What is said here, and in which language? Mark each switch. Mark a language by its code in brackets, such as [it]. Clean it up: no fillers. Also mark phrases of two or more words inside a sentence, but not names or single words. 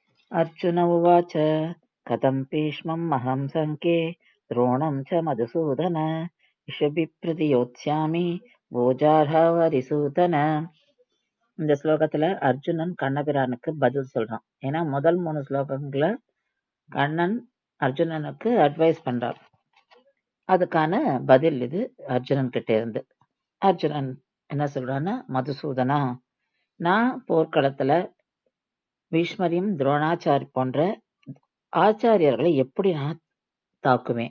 [sa] अर्जुन उवाच कथं भीष्मम् अहं सङ्ख्ये द्रोणं च मधुसूदन इषभिप्रतियोत्स्यामि भोजार्हवरिसूदन. [ta] இந்த ஸ்லோகத்துல அர்ஜுனன் கண்ணபிரானுக்கு பதில் சொல்றான். ஏன்னா முதல் 3 ஸ்லோகங்களை கண்ணன் அர்ஜுனனுக்கு அட்வைஸ் பண்றான். அதுக்கான பதில் இது அர்ஜுனன் கிட்ட இருந்து. அர்ஜுனன் என்ன சொல்றான்னா, மதுசூதனா, நான் போர்க்களத்துல பீஷ்மரையும் துரோணாச்சாரி போன்ற ஆச்சாரியர்களை எப்படி நான் தாக்குவேன்?